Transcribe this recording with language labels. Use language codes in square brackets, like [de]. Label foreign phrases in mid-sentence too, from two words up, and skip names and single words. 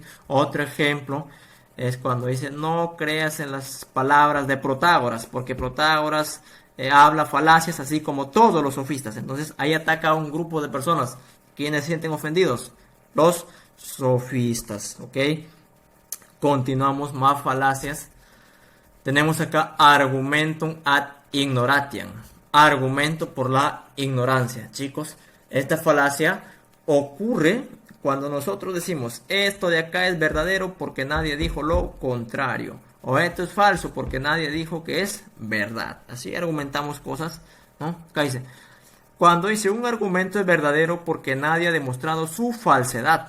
[es] Otro ejemplo es cuando dice no creas en las palabras de Protágoras porque Protágoras habla falacias así como todos los sofistas. Entonces ahí ataca a un grupo de personas. ¿Quiénes se sienten ofendidos? Los sofistas, ¿ok? Continuamos, más falacias. Tenemos acá [la] argumentum ad ignoratiam. [es] Argumento por la ignorancia. Chicos, esta falacia ocurre cuando nosotros decimos esto de acá es verdadero porque nadie dijo lo contrario. O esto es falso porque nadie dijo que es verdad. Así argumentamos cosas, ¿no? Acá dice, cuando dice un argumento es verdadero porque nadie ha demostrado su falsedad.